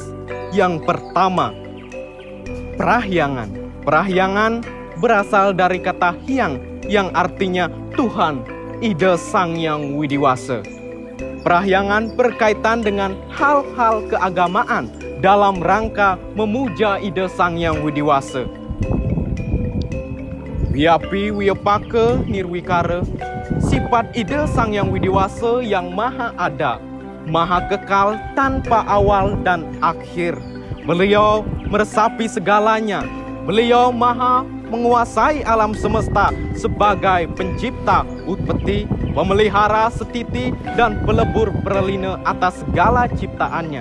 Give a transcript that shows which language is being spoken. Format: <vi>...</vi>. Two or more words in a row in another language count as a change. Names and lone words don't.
<id>Yang pertama, prahyangan. Prahyangan berasal dari kata hyang yang artinya Tuhan, Ida Sang Hyang Widiwasa. Prahyangan berkaitan dengan hal-hal keagamaan dalam rangka memuja Ida Sang Hyang Widiwasa.</id> <sa>Wiyapi wiyapaka nirwikara,</sa> <id>sifat Ida Sang Hyang Widiwasa yang maha ada, maha kekal tanpa awal dan akhir. Beliau meresapi segalanya. Beliau maha menguasai alam semesta sebagai pencipta, utpeti, pemelihara, setiti, dan pelebur berlina atas segala ciptaannya.</id>